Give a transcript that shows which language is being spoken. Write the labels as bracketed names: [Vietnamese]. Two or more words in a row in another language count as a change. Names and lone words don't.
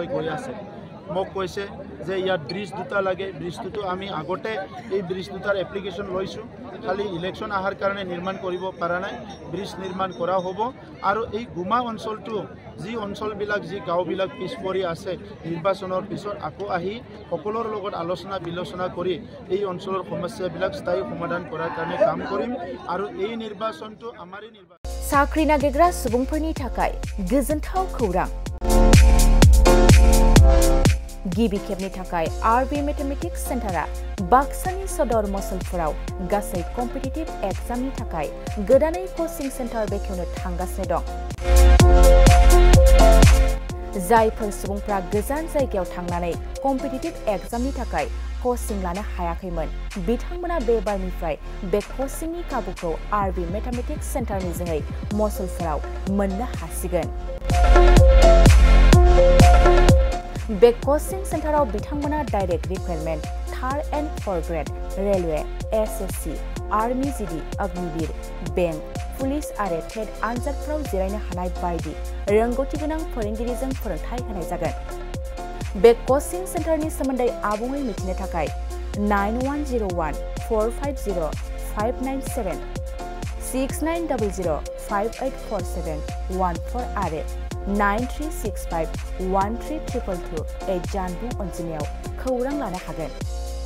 [Assamese] গৈ আছে মোক কৈছে যে ইয়াত ব্ৰিজ দুটা লাগে ব্ৰিজটো আমি আগতে এই ব্ৰিজ দুটাৰ এপ্লিকেশ্যন লৈছোঁ খালি ইলেকশ্যন আহাৰ কাৰণে নিৰ্মাণ কৰিব পৰা নাই ব্ৰিজ নিৰ্মাণ কৰা হ'ব আৰু এই গুমা অঞ্চলটো যি অঞ্চলবিলাক যি গাঁওবিলাক পিছ পৰি আছে নিৰ্বাচনৰ পিছত আকৌ আহি সকলোৰ লগত আলোচনা বিলোচনা কৰি এই অঞ্চলৰ সমস্যাবিলাক স্থায়ী সমাধান কৰাৰ কাৰণে কাম কৰিম আৰু এই নিৰ্বাচনটো আমাৰে নিৰ্বাচন [Bodo] साख्रि नागिरग्रा सुबुंफोरनि थाखाय गोजोनथाव खौरां गिबि खेबनि थाखाय आरबि मेथमेटिक्स सेन्टारा बाक्सानि सदर मसलफोराव गासै कम्पिटिटिभ एग्जामनि थाखाय गोदानै [English] coaching center [Bodo] बेखेवनो थांगासिनो दं जायफोर सुबुंफ्रा गोजान जायगायाव थांनानै कम्पिटिटिभ एग्जामनि थाखाय कोचिं लानो हायाखैमोन बिथांमोना बे बारनिफ्राय बे कोचिंनि खाबुखौ आरबि मेथमेटिक्स सेन्टारनि जोहै मसलफोराव मोननो हासिगोन बे कोचिं सेन्टाराव बिथांमोना [English] direct recruitment 3rd and 4th grade railway [Bodo] SSC आर्मी GD अग्निवीर [English] bank police [Bodo] आरो टेट आनजादफोराव जिरायनो हानाय बायदि रोंगौथि गोनां फोरोंगिरिजों फोरोंथाय होनाय जागोन बे कोचिं सेन्टारनि सोमोन्दै आबुङै मिथिनो थाखाय 9101450597 6900584714 आरो 93651322 जानबुं अनजिमायाव खौरां लानो हागोन